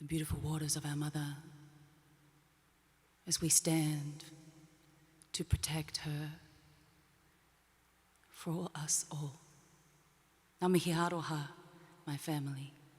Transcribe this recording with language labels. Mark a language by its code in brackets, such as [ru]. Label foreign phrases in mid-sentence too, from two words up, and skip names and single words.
[en] beautiful waters of our mother as we stand to protect her for us all. [mi] Ngā mihi aroha, [en] my family.